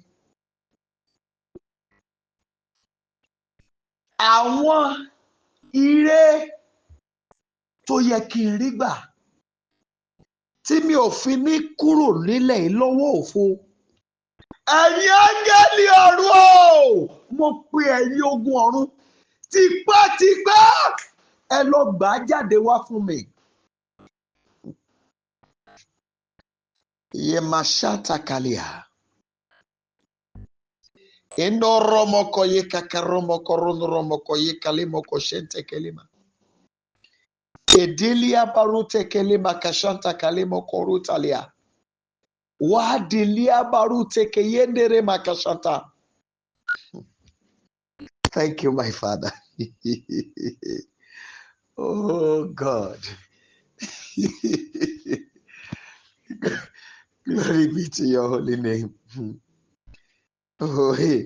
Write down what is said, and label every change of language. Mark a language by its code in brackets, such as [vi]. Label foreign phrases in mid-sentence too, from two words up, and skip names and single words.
[yo] Àwọn ire tó yẹ kí n rí gbà tí mi ò fi ní kúrò nílẹ̀ lọ́wọ́ òfo. Ẹ̀yin áńgẹ́lì ọ̀run o, mo pe ẹ̀yin ogun ọ̀run tipátipá ẹ lọ gbà á jáde wá fún mi. Yemashata kalia. Endo romoko ye kakaromoko romoko ye kalimoko shente kelima. Edilia barute kelima kashanta kalimoko rutalia. Wadilia barute keyendere makashanta. [en] Thank you, my Father. Oh God. Glory be to your holy name. Oh, hey.